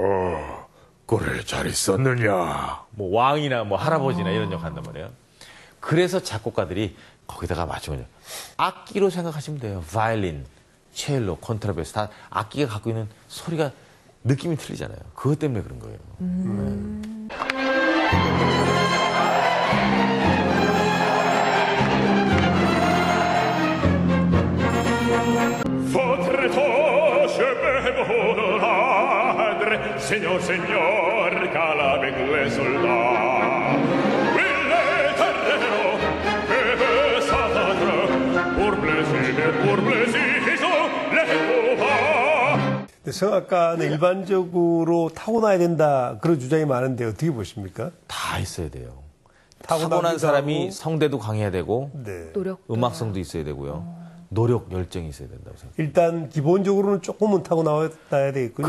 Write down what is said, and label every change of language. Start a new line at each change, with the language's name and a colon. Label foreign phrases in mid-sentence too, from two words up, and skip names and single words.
Korean: 그래 잘 있었느냐. 뭐 왕이나 뭐 할아버지나 이런 역할 한단 말이에요. 그래서 작곡가들이 거기다가 맞추면 악기로 생각하시면 돼요. 바이올린, 첼로, 콘트라베이스 다 악기가 갖고 있는 소리가 느낌이 틀리잖아요. 그것 때문에 그런 거예요. Señor, señor, calabegue soldà. Ville terreno, che besatra, pour plaisir, les copas. 성악가는 일반적으로 타고나야 된다 그런 주장이 많은데 어떻게 보십니까? 다 있어야 돼요. 타고나기도 타고난 사람이 하고. 성대도 강해야 되고 네. 노력. 음악성도 있어야 되고요. 노력, 열정이 있어야 된다고 생각해요. 일단 기본적으로는 조금은 타고나야 되겠군요.